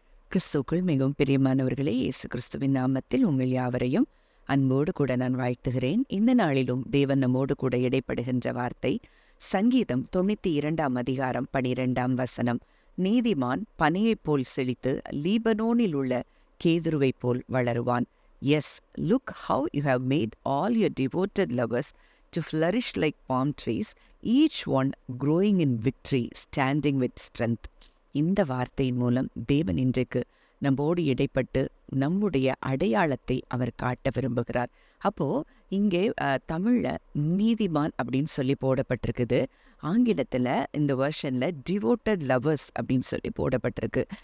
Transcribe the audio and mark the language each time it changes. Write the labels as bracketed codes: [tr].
[ta] கிறிஸ்துவுக்குள் மிகவும் பிரியமானவர்களே, இயேசு கிறிஸ்துவின் நாமத்தில் உங்கள் யாவரையும் அன்போடு கூட நான் வாழ்த்துகிறேன். இந்த நாளிலும் தேவன் நம்மோடு கூட இடைப்படுகின்ற வார்த்தை சங்கீதம் 92 அதிகாரம் 12 நீதிமான் பனையைப் போல் செழித்து லீபனோனில் உள்ள கேதுருவைப் போல் வளருவான். [en] Yes, look how you have made all your devoted lovers to flourish like palm trees, each one growing in victory, standing with strength. [ta] இந்த வார்த்தையின் மூலம் தேவன் இன்றைக்கு நம்மோடு இடைப்பட்டு நம்முடைய அடையாளத்தை அவர் காட்ட விரும்புகிறார். அப்போ இங்கே தமிழ்ல நீதிமான் அப்படின்னு சொல்லி போடப்பட்டிருக்குது. ஆங்கிலத்துல இந்த வெர்ஷன்ல டிவோட்டட் லவர்ஸ் அப்படின்னு சொல்லி போடப்பட்டிருக்கு.